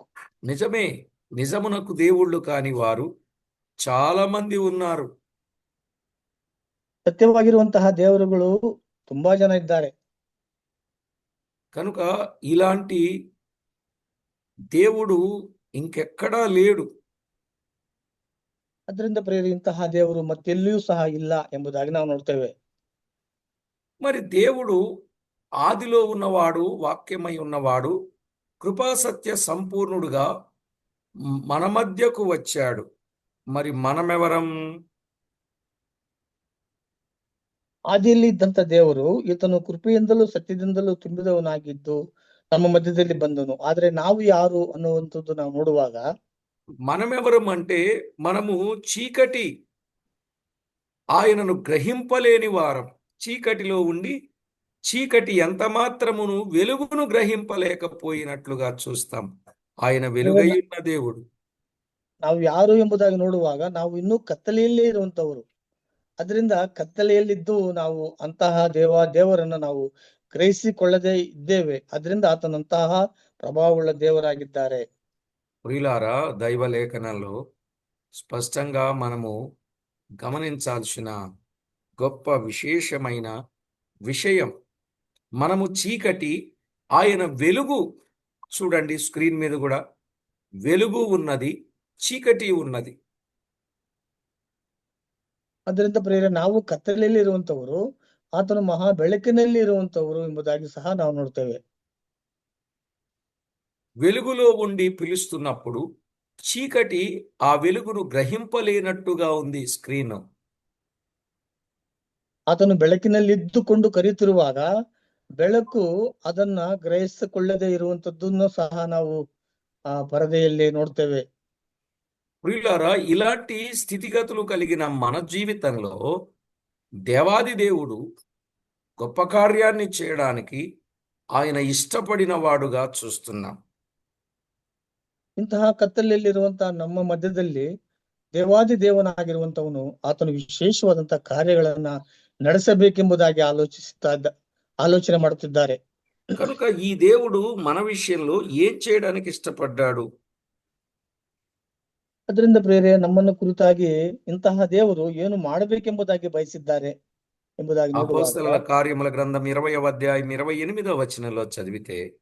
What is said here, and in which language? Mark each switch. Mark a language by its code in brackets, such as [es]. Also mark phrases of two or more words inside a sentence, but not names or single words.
[te] నిజమే, నిజమునకు దేవుళ్ళు కాని వారు చాలా మంది ఉన్నారు. [kn] ಸತ್ಯವಾಗಿರುವಂತಹ ದೇವರುಗಳು ತುಂಬಾ ಜನ ಇದ್ದಾರೆ. [te] కనుక ఇలాంటి దేవుడు ఇంకెక్కడా లేడు. [kn] ಅದರಿಂದ ಪ್ರಿಯರೇ, ಇಂತಹ ದೇವರು ಮತ್ತೆಲ್ಲಿಯೂ ಸಹ ಇಲ್ಲ ಎಂಬುದಾಗಿ ನಾವು ನೋಡ್ತೇವೆ. [te] మరి దేవుడు ఆదిలో ఉన్నవాడు, వాక్యమై ఉన్నవాడు, కృపాసత్య సంపూర్ణుడుగా మన మధ్యకు వచ్చాడు. మరి మనమెవరం? [kn] ಆದಿಯಲ್ಲಿ ಇದ್ದಂತ ದೇವರು ಈತನು ಕೃಪೆಯಿಂದಲೂ ಸತ್ಯದಿಂದಲೂ ತುಂಬಿದವನಾಗಿದ್ದು ನಮ್ಮ ಮಧ್ಯದಲ್ಲಿ ಬಂದನು. ಆದ್ರೆ ನಾವು ಯಾರು ಅನ್ನುವಂಥದ್ದು ನಾವು ನೋಡುವಾಗ, [te] మనమెవరం అంటే మనము చీకటి ఆయనను గ్రహింపలేని వారం. చీకటిలో ఉండి చీకటి ఎంత మాత్రమును వెలుగును గ్రహింపలేకపోయినట్లుగా చూస్తాం. ఆయన వెలుగై ఉన్న దేవుడు. [kn] ನಾವು ಯಾರು ಎಂಬುದಾಗಿ ನೋಡುವಾಗ ನಾವು ಇನ್ನೂ ಕತ್ತಲೆಯಲ್ಲೇ ಇರುವಂತವರು. ಅದರಿಂದ ಕತ್ತಲೆಯಲ್ಲಿದ್ದು ನಾವು ಅಂತಹ ದೇವರನ್ನ ನಾವು ಗ್ರಹಿಸಿಕೊಳ್ಳದೆ ಇದ್ದೇವೆ. ಅದರಿಂದ ಆತನಂತಹ ಪ್ರಭಾವವುಳ್ಳ ದೇವರಾಗಿದ್ದಾರೆ. [te] ప్రియులారా, దైవ లేఖనంలో స్పష్టంగా మనము గమనించాల్సిన గొప్ప విశేషమైన విషయం, మనము చీకటి, ఆయన వెలుగు. చూడండి, స్క్రీన్ మీద కూడా వెలుగు ఉన్నది, చీకటి ఉన్నది. [kn] ಅದರಿಂದ ಪ್ರಿಯರೇ, ನಾವು ಕತ್ತಲೆಯಲ್ಲಿ ಇರುವಂತವರು, ಆತನು ಮಹಾ ಬೆಳಕಿನಲ್ಲಿ ಇರುವಂತವರು ಎಂಬುದಾಗಿ ಸಹ ನಾವು ನೋಡ್ತೇವೆ. [te] వెలుగులో ఉండి పిలుస్తున్నప్పుడు చీకటి ఆ వెలుగును గ్రహింపలేనట్టుగా ఉంది స్క్రీన్. [kn] ಆತನು ಬೆಳಕಿನಲ್ಲಿ ಇದ್ದುಕೊಂಡು ಕರೆಯುತ್ತಿರುವಾಗ ಬೆಳಕು ಅದನ್ನ ಗ್ರಹಿಸಿಕೊಳ್ಳದೆ ಇರುವಂತದ್ದನ್ನು ಸಹ ನಾವು ಆ ಪರದೆಯಲ್ಲಿ ನೋಡ್ತೇವೆ. [te] ప్రియులారా, ఇలాంటి స్థితిగతులు కలిగిన మన జీవితంలో దేవాది దేవుడు గొప్ప కార్యాన్ని చేయడానికి ఆయన ఇష్టపడిన వాడుగా చూస్తున్నాం. [kn] ಇಂತಹ ಕತ್ತಲೆಯಲ್ಲಿರುವಂತಹ ನಮ್ಮ ಮಧ್ಯದಲ್ಲಿ ದೇವಾದಿ ದೇವನಾಗಿರುವಂತವನು ಆತನು ವಿಶೇಷವಾದಂತಹ ಕಾರ್ಯಗಳನ್ನ ನಡೆಸಬೇಕೆಂಬುದಾಗಿ ಆಲೋಚನೆ ಮಾಡುತ್ತಿದ್ದಾರೆ. [te] కనుక ఈ దేవుడు మన విషయంలో ఏం చేయడానికి ఇష్టపడ్డాడు? [kn] ಅದರಿಂದ ಪ್ರಿಯರೇ, ನಮ್ಮನ್ನು ಕುರಿತಾಗಿ ಇಂತಹ ದೇವರು ಏನು ಮಾಡಬೇಕೆಂಬುದಾಗಿ ಬಯಸಿದ್ದಾರೆ ಎಂಬುದಾಗಿ [te] అపోస్తలుల [kn] ನೋಡುವಾಗ, [te] కార్యముల గ్రంథం 20వ అధ్యాయం 28వ వచనంలో చదివితే,